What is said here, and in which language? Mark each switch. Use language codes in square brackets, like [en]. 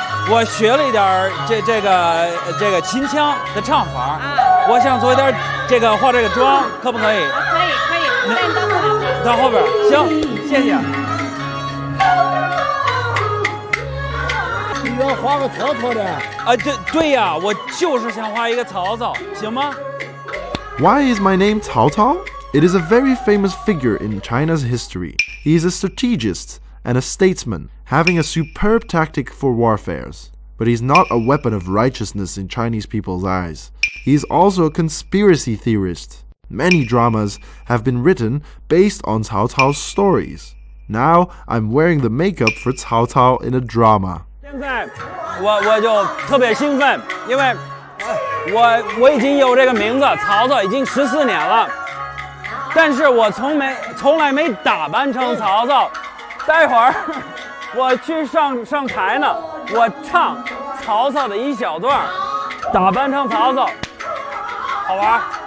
[zh] 我学了一点这个秦腔的唱法，我想做一点这个化这个妆，可不可以？可以，那你到后边。到后边，行，谢谢。你要画个曹操的？啊，对呀，我就是想画一个曹操，行吗？ [en] Why is my name Cao Cao? It is a very famous figure in China's history. He is a strategist and a statesman, having a superb tactic for warfares. But he's not a weapon of righteousness in Chinese people's eyes. He's also a conspiracy theorist. Many dramas have been written based on Cao Cao's stories. Now I'm wearing the makeup for Cao Cao in a drama. [zh] 现在我就特别兴奋，因为我已经有这个名字，曹操已经14年了，但是我从来没打扮成曹操。待会儿我去上台呢，我唱曹操的一小段，打扮成曹操，好玩。